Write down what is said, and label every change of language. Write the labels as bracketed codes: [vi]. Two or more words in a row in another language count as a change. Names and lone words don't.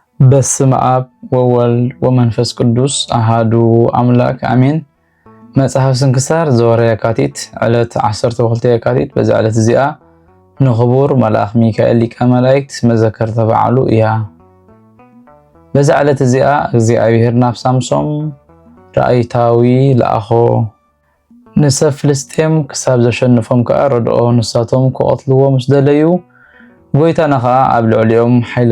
[gez] በስመ አብ ወወልድ ወመንፈስ ቅዱስ አሃዱ አምላክ አሜን። [ti] መጽሐፍ ስንክሳር ዘወረ የካቲት ዕለት 12 የካቲት በዛ ዕለት እዚኣ ንኽቡር መልአክ ሚካኤል ሊቀ መላእክት መዘከርተ በዓሉ እያ። በዛ ዕለት እዚኣ እግዚአብሔር ናብ ሳምሶን ራእይታዊ ለኣኾ ንሰብ ፍልስጤም ክሳብ ዘሸንፎም ከዓ ረድኦ ንሳቶም ክቐትልዎ ምስ ደለዩ ጎይታና ከዓ ኣብ ልዕሊኦም ሓይሊ